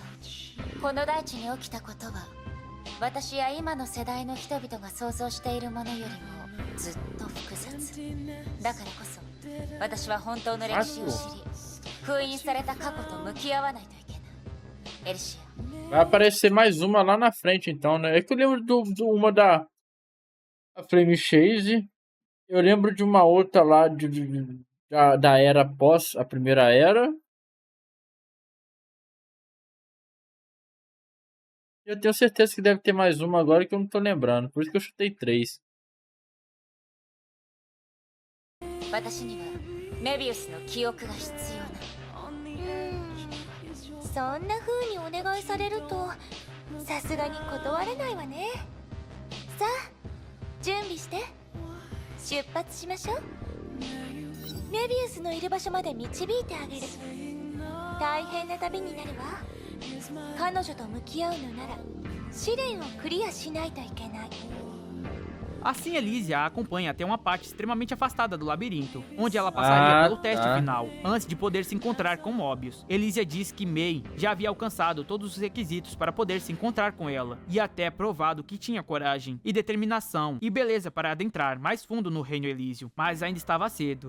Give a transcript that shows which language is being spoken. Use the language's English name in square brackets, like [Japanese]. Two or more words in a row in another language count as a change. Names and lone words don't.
[Japanese] この大地に起きたことは、私や今の世代の人々が想像しているものよりもずっと複雑だからこそ、私は本当の歴史を知り、封印された過去と向き合わないといけない。エリシア。 [Portuguese] Vai aparecer mais uma lá na frente, então, né? É que eu lembro de uma da Flame Chase. Eu lembro de uma outra lá da era pós a primeira era. Eu tenho certeza que deve ter mais uma agora que eu não tô lembrando. Por isso que eu chutei 3. [Japanese] 私にはメビウスの記憶が必要な。そんな風にお願いされるとさすがに断れないわね。さあ準備して出発しましょう。メビウスのいる場所まで導いてあげる。大変な旅になるわ。彼女と向き合うのなら試練をクリアしないといけない。 [Portuguese] Assim, Elysia a acompanha até uma parte extremamente afastada do labirinto, onde ela passaria pelo teste final, antes de poder se encontrar com Mobius. Elysia diz que Mei já havia alcançado todos os requisitos para poder se encontrar com ela, e até provado que tinha coragem e determinação e beleza para adentrar mais fundo no Reino Elísio, mas ainda estava cedo.